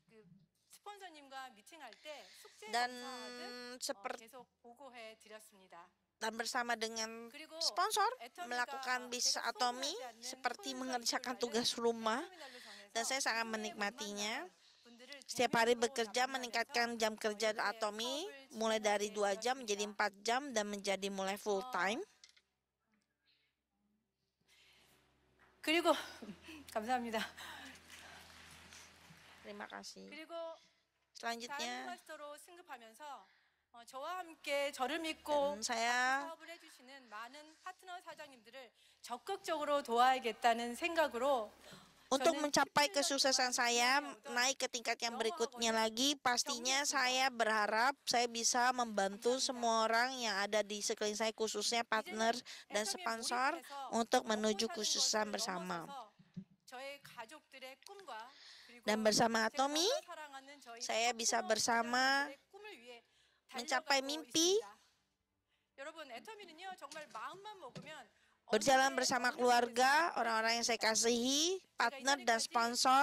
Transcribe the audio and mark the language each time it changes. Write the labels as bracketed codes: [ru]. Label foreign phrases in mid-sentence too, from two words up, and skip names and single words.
[id] Dan bersama dengan sponsor melakukan bisnis Atomy seperti mengerjakan tugas rumah, dan saya sangat menikmatinya. Setiap hari bekerja meningkatkan jam kerja Atomy mulai dari 2 jam menjadi 4 jam dan menjadi mulai full time. [ko] 그리고 감사합니다. [id] Terima kasih. Selanjutnya, [ko] 마스터로 승급하면서 저와 함께 저를 믿고 [id] saya [ko] 사업을 해주시는 많은 파트너 사장님들을 적극적으로 도와야겠다는 생각으로 [id] untuk mencapai kesuksesan saya naik ke tingkat yang berikutnya lagi, pastinya saya berharap saya bisa membantu semua orang yang ada di sekeliling saya, khususnya partner dan sponsor, untuk menuju kesuksesan bersama. Dan bersama Atomy, saya bisa bersama mencapai mimpi, berjalan bersama keluarga, orang-orang yang saya kasihi, partner dan sponsor.